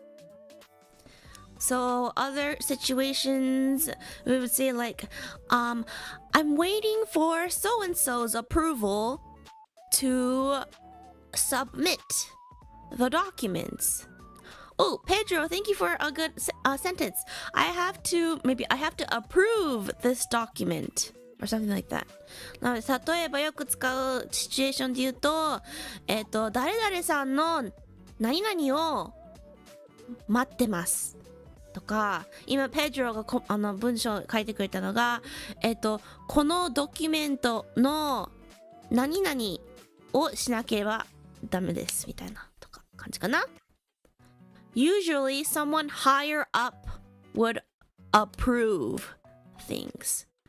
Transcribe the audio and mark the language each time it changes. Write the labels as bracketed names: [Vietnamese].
[English] approval。So other situations, we would say like, I'm waiting for so-and-so's approval to submit the documents. Oh, Pedro, thank you for a good sentence. I have to approve this document or something like that. [Japanese] なので、例えばよく使うシチュエーションで言うと、誰々さんの何々を待ってます。とか、今ペドロが文章を書いてくれたのが、このドキュメントの何々をしなければダメですみたいなとか感じかな。 [English] Usually someone higher up would approve things.